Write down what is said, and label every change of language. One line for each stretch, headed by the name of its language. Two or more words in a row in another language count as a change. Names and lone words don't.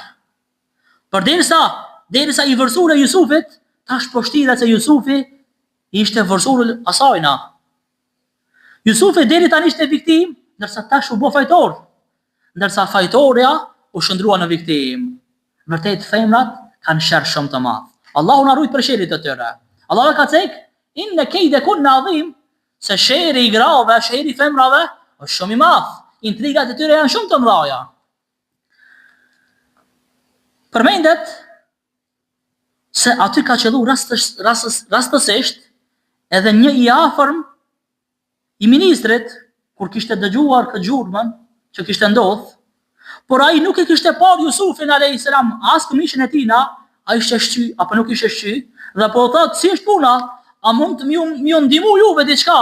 Albanian: Por derisa i vërsur e Jusufit, tash po shtiret se Jusufi ishte vërsur asajna. Jusufi deri tani ishte viktim, ndërsa tash u bë fajtor, ndërsa fajtorja u shndrua në viktim. Vërtet femrat kanë sherr shumë të madh. Allahu na ruaj për sherrit të tyre. Allahu ka thënë:
Arabic: "إن كيدكن عظيم",
Albanian: se sherri i grave, sherri i femrave është shumë i madh. Intrigat e tyre janë shumë të mëdha. Përmendet se aty ka qellu rastësisht edhe një i afërm i ministrit, kur kishte dëgjuar këtë gjurmën që kishte ndodhur, por ai nuk e kishte parë Jusufin
Arabic: عليه السلام
Albanian: as këmishën e tina, ai ishte shqy apo nuk ishte shqy, dhe po thotë si është puna, a mund të më ndihmu juve diçka?